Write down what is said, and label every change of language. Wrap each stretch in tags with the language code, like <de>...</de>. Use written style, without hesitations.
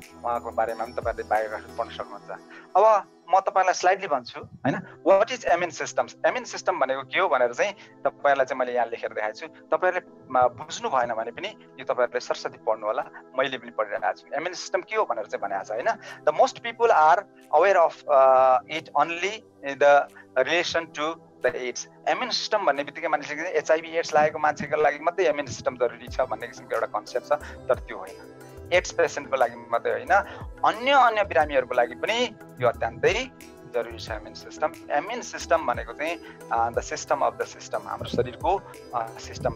<ne>उहाँको बारेमा पनि तपाईँहरूले बायोग्राफी पढ्न सक्नुहुन्छ। अब म तपाईँलाई स्लाइडली भन्छु हैन, what is MN systems. MN system भनेको के हो भनेर चाहिँ तपाईँहरूलाई चाहिँ मैले यहाँ लेखेर देखाएको छु। तपाईँहरूले बुझ्नु भएन भने पनि यो तपाईँहरूले सरस्वती पढ्नु होला, मैले पनि पढिरहेको छु। एमएन सिस्टम के हो भनेर चाहिँ भनेको छ हैन।</ne> <en>The most people are aware of it only the relation to the AIDS.</en> <ne>MN system भन्ने बित्तिकै मान्छेले एचआइभी एड्स लागेको मान्छेको लागि मात्रै एमएन सिस्टम जरुरी छ भन्ने किसिमको एउटा कन्सेप्ट छ, तर त्यो होइन। एड्स पेसेन्टको लागि मात्रै होइन, अन्य बिरामीहरूको लागि पनि यो अत्यन्तै जरुरी छ एमएन सिस्टम। एमएन सिस्टम भनेको चाहिँ the system of the system, हाम्रो शरीरको सिस्टम।</ne>